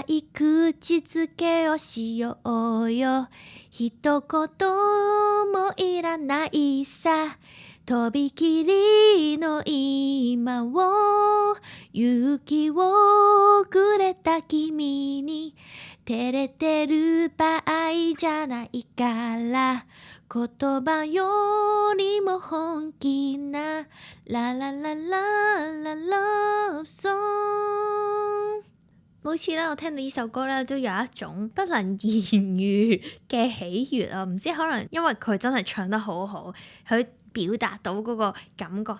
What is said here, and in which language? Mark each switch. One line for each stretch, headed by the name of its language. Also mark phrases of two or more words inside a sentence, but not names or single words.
Japanese: い口づけをしようよ一言もいらないさとびきりの今を勇気をくれた君に照れてる場合じゃないから言葉よりも本気な啦啦啦啦啦啦 song。
Cantonese: 每次咧，我聽到呢首歌咧，都有一種不能言語嘅喜悅啊！唔知可能因為佢真係唱得好好，佢表達到嗰個感覺。